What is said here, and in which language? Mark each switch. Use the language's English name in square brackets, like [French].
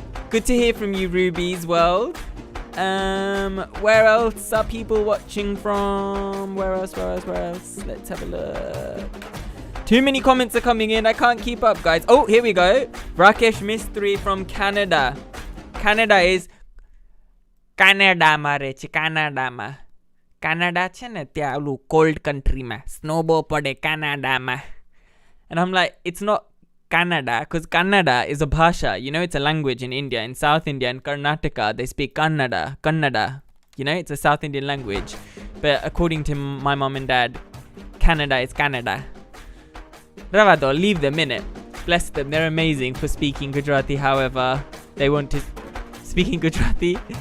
[English] Good to hear from you, Ruby's World. Where else are people watching from? Where else? Let's have a look. Too many comments are coming in. I can't keep up, guys. Oh, here we go. Rakesh Mistry from Canada. Canada is Canada ma. [Gujarati] Canada છે ને ત્યાં ઓલું [English] cold country [Gujarati] માં snow પડે Canada માં. [English] And I'm like, it's not Canada because Kannada is a bhasha. You know, it's a language in India. In South India and Karnataka, they speak Kannada. You know, it's a South Indian language. But according to my mom and dad, Canada is Canada. Ravado, leave them in it. Bless them. They're amazing for speaking Gujarati however they want to. Speaking Gujarati?